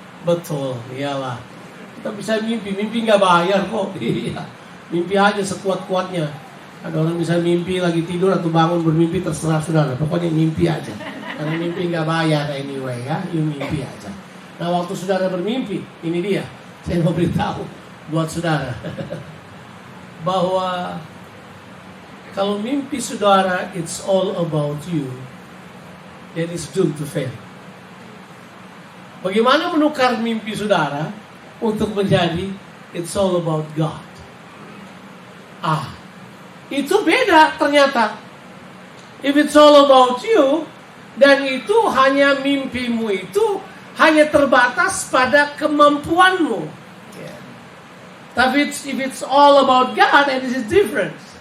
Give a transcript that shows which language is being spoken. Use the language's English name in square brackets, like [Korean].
[Indonesian] Betul, iyalah. Kita bisa mimpi nggak bayar kok. Iya. Mimpi aja sekuat-kuatnya. Ada orang bisa mimpi lagi tidur atau bangun bermimpi, terserah saudara. Pokoknya mimpi aja. Karena mimpi nggak bayar anyway ya. You mimpi aja. Nah, waktu saudara bermimpi, ini dia. Saya mau beritahu buat saudara. Bahwa kalau mimpi saudara [English] it's all about you, then it's doomed to fail. [Indonesian] Bagaimana menukar mimpi saudara untuk menjadi [English] it's all about God? [Indonesian] Itu beda ternyata. [English] If it's all about you, [Indonesian] dan itu hanya mimpimu itu hanya terbatas pada kemampuanmu. Tapi [English] if it's all about God, and this is different.